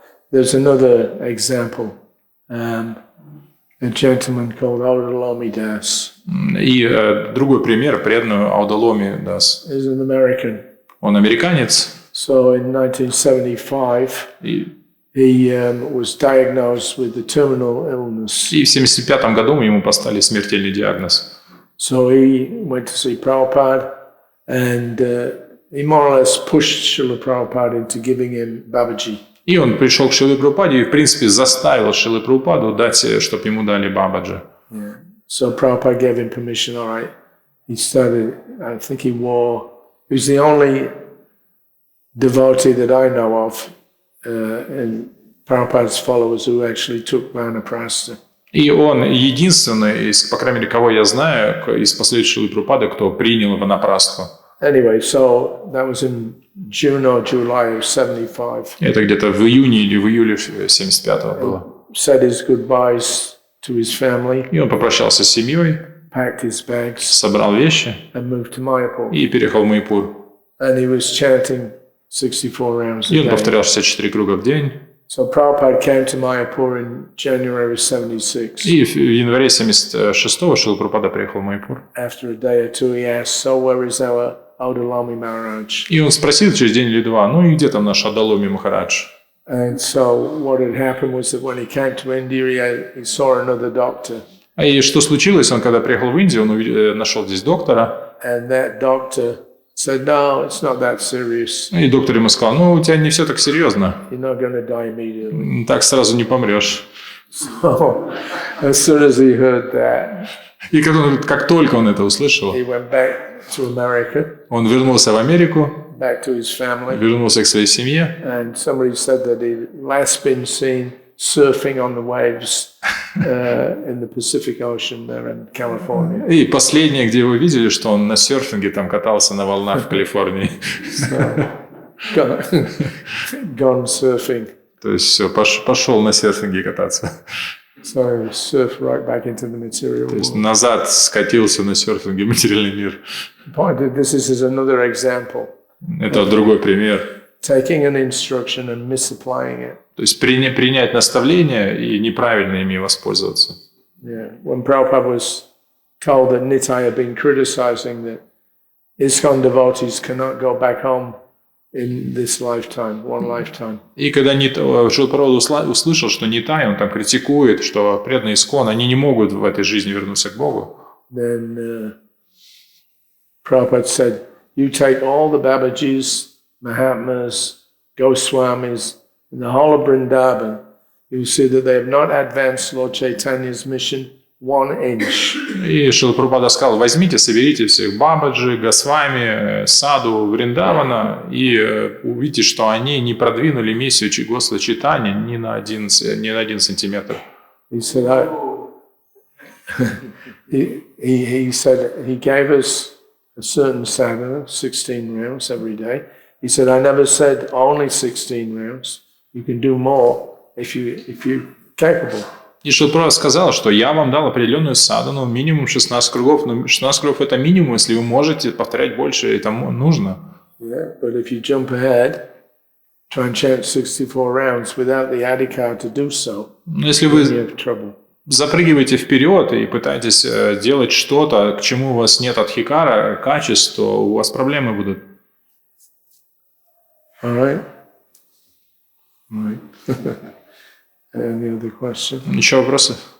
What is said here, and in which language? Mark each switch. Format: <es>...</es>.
<en>There's another example. A gentleman called Audalami Das.</en> <ru>И другой пример, преданный Аудалами Дас.</ru> <en>He's an American.</en> <ru>Он американец.</ru> <en>So in 1975, he was diagnosed with a terminal illness.</en> <ru>И в 1975 году ему поставили смертельный диагноз.</ru> <en>So he went to see Prabhupada, and he more or less pushed Srila Prabhupada into giving him Babaji.</en> <ru>И он пришел к Шриле Прабхупаде и, в принципе, заставил Шрилу Прабхупаду дать, чтобы ему дали Бабаджи.</ru> <en>Yeah. So Prabhupada gave him permission, all right. He started, I think he was the only devotee that I know of in Prabhupada's followers who actually took Vanaprastha.</en> <ru>И он единственный, по крайней мере, кого я знаю, из последующих Шрилы Прабхупады, кто принял ванапрастху.</ru> <en>Anyway, so that was in June or July of 75.</en> <ru>Это где-то в июне или в июле 75-го было.</ru> <en>Said his goodbyes to his family.</en> <ru>И он попрощался с семьей,</ru> <en>packed his bags,</en> <ru>собрал вещи</ru> <en>and moved to Mayapur.</en> <ru>И переехал в Майяпур.</ru> <en>And he was chanting 64 rounds a</en> <ru>И он</ru> <en>day.</en> <ru>повторял 64 круга в день.</ru> <en>So Prabhupada came to Mayapur in January 76.</en> <ru>И в январе 76-го Шрила Прабхупада приехал в Майяпур.</ru> <en>After a day or two, he asked, "So where is our Audalami Maharaj?"</en> <ru>И он спросил через день или два, ну и где там наш Адаломи Махарадж?</ru> <en>And so what had happened was that when he came to India, he saw another doctor.</en> <ru>И что случилось? Он когда приехал в Индию, он нашел здесь доктора.</ru> <en>And that doctor said, "No, it's not that serious.</en> <ru>И доктор ему сказал, ну у тебя не все так серьезно,</ru> <en>You're not going to die immediately."</en> <ru>так сразу не помрешь.</ru> <en>So as soon as he heard that,</en> <ru>И как только он это услышал,</ru> <en>he went back to America,</en> <ru>он вернулся в Америку,</ru> <en>back to his family.</en> <ru>вернулся к своей семье.</ru> <en>And somebody said that he'd last been seen surfing on the waves in the Pacific Ocean there in California.</en> <ru>И последнее, где его видели, что он на серфинге там катался на волнах в Калифорнии.</ru> <en>Gone surfing.</en> <ru>То есть все, пошел на серфинге кататься.</ru> <en>So surf right back into the material</en> <ru>То есть</ru> <en>world.</en> <ru>назад скатился на серфинге в материальный мир.</ru> <en>This is another example.</en> <ru>Это другой пример.</ru> <en>Taking an instruction and misapplying it.</en> <ru>То есть принять наставления и неправильно ими воспользоваться.</ru> <en>Yeah. When Prabhupada was told that Nitai had been criticizing that ISKCON devotees cannot go back home in this lifetime, one lifetime.</en> <ru>И когда Шрила Прабхупада услышал, что Нитай, он там критикует, что преданные ИСККОН, они не могут в этой жизни вернуться к Богу.</ru> <en>Then Prabhupada said, "You take all the Babajis, Mahatmas, Goswamis, in the whole of Vrindavan, you see that they have not advanced Lord Chaitanya's mission 1 inch."</en> <ru>И Шрила Прабхупада сказал, возьмите, соберите всех Бабаджи, Госвами, Саду, Вриндавана, и увидите, что они не продвинули миссию Господа Чайтаньи ни на один сантиметр.</ru> <en>He said, he said he gave us a certain sadhana, 16 rounds every day. He said, I never said only 16 rounds. You can do more if you're capable.</en> <ru>И Шрила Прабхупада сказал, что я вам дал определенную садану, минимум 16 кругов, но 16 кругов это минимум, если вы можете повторять больше, это нужно.</ru> <en>Yeah, but if you jump ahead, try and chant 64 rounds without the adhikar to do so,</en> <ru>Но если</ru> <en>then</en> <ru>вы</ru> <en>you have trouble.</en> <ru>запрыгиваете вперед и пытаетесь делать что-то, к чему у вас нет адхикара, качеств, то у вас проблемы будут.</ru> <en>All right? All right. Any other questions?</en> <ru>Еще вопросы?</ru>